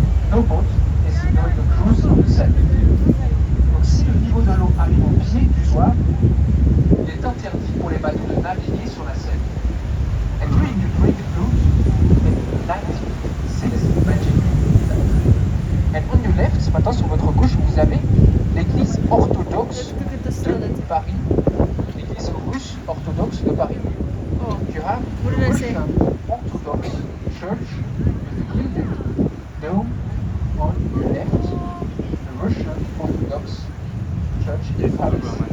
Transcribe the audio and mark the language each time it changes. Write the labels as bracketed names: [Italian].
[English] No boat is going to cruise on the Seine. [French] Donc si le niveau de l'eau arrive au pied du soir, il est interdit pour les bateaux de naviguer sur la Seine. [English] And during the Great Cruise in 1906, and on your left, [French] maintenant sur votre gauche, vous avez l'église orthodoxe de Paris, l'église russe orthodoxe de Paris. Oh. [English] You have What the did I say? Russian Orthodox Church with the green dome on your left, the Russian Orthodox Church in Paris.